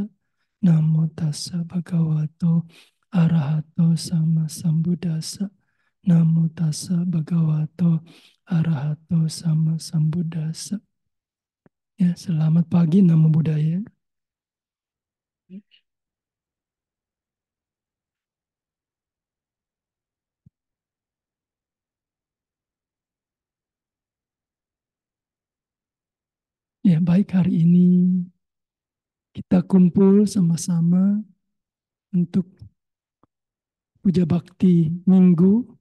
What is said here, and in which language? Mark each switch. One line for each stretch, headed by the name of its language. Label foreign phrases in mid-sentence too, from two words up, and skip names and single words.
Pali: Namo tassa Bhagavato Arahato Sama Sambuddhasa. Namo tassa Bhagavato Arahato Sama Sambuddhasa.
Indonesian: Ya, selamat pagi,
Pali: Namo Buddhaya.
Indonesian: Ya, baik, hari ini kita kumpul sama-sama untuk puja bakti minggu.